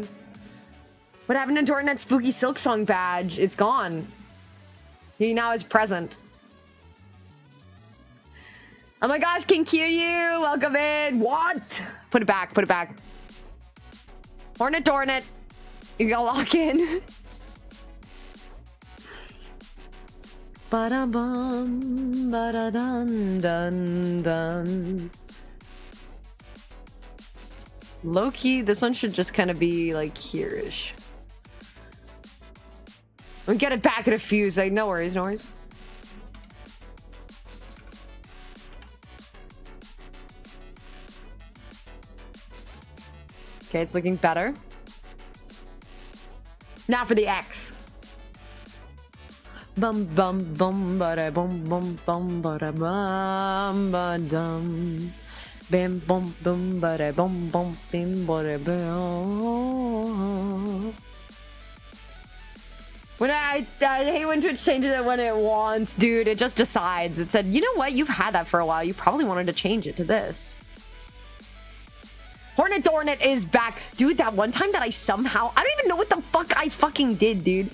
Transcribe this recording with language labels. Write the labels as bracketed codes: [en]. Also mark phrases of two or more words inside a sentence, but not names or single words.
[en] What happened to Dornet's spooky silk song badge? It's gone. He now is present. Oh my gosh, King Kiryu, welcome in. What? Put it back, put it back. Hornet Dornet, you gotta lock in. Ba-da-bum, ba-da-dun, dun, dun. Low-key, this one should just kind of be like here-ish. We'll get it back in a few. Like, no worries, no worries. Okay, it's looking better. Now for the X. Bum bum bum ba bum bum bum ba bum ba dum. Bam bum bum ba bum bum bim ba bum. When I hate when Twitch changes it when it wants, dude. It just decides. It said, you know what? You've had that for a while. You probably wanted to change it to this. Hornet Dornet is back. Dude, that one time that I somehow... I don't even know what the fuck I fucking did, dude.